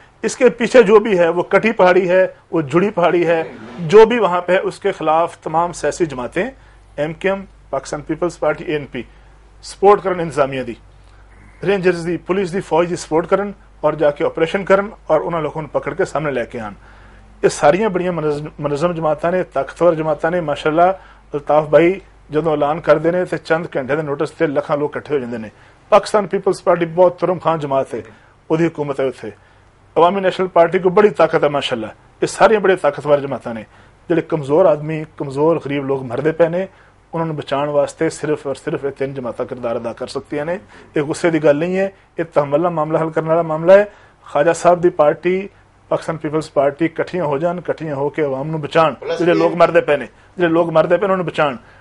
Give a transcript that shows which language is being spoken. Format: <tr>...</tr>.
<ur>اس کے پیچھے جو بھی ہے وہ کٹی پہاڑی ہے, وہ جڑی پہاڑی ہے, جو بھی وہاں پہ ہے اس کے خلاف تمام سیاسی جماعتیں, ایم کے ایم, پاکستان پیپلز پارٹی, اے این پی</ur> <pa>سپورٹ کرن, انتظامیہ دی, رینجرز دی, پولیس دی, فوج دی سپورٹ کرن اور جا کے آپریشن کرن اور انہوں لوگوں نے پکڑ کے سامنے لے کے آن. یہ ساریاں بڑیاں منظم جماعتیں نے, طاقتور جماعتیں نے. ماشاءاللہ الطاف بھائی جدوں اعلان کر دینے تے چند گھنٹے دے نوٹس تے لکھاں لوگ کٹھے ہو جاندے نے.</pa> <ur>پاکستان پیپلز پارٹی بہت ترم خان جماعت ہے, وہی حکومت ہے اتنے. عوامی نیشنل پارٹی کو بڑی طاقت ہے ماشاءاللہ.</ur> <pa>یہ ساری بڑے طاقتور جماعتیں نے. جڑے کمزور آدمی, کمزور غریب لوگ مردے پے نے,</pa> <ur>انہوں نے بچان واسطے صرف اور صرف یہ 3 جماعتیں کردار ادا کر سکتی ہیں.</ur> <pa>یہ غصے دی گل نہیں ہے, یہ تحمل نال معاملہ حل کرنے والا معاملہ ہے. خواجہ صاحب دی پارٹی, پاکستان پیپلز پارٹی کٹھیاں ہو جان, کٹھیاں ہو کے عوام نو بچان. جڑے لوگ مردے پے نے, جڑے لوگ مردے پے انہوں نے بچان.</pa>